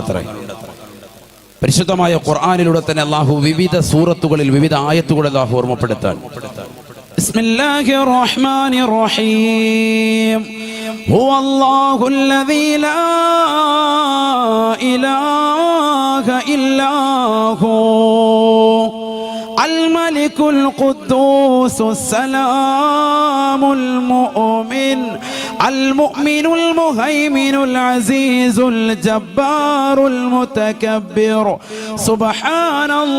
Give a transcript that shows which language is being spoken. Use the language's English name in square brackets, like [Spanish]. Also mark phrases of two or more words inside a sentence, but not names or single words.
[Malayalam] അത്ര പരിശുദ്ധമായ ഖുർആനിലൂടെ തന്നെ അള്ളാഹു വിവിധ സൂറത്തുകളിൽ വിവിധ ആയത്തുകൾ അള്ളാഹു ഓർമ്മപ്പെടുത്താൻ. [Arabic] بسم الله الرحمن الرحيم. هو الله الذي لا إله إلا هو الملك القدوس السلام المؤمن المؤمن المهيمن العزيز الجبار المتكبر سبحان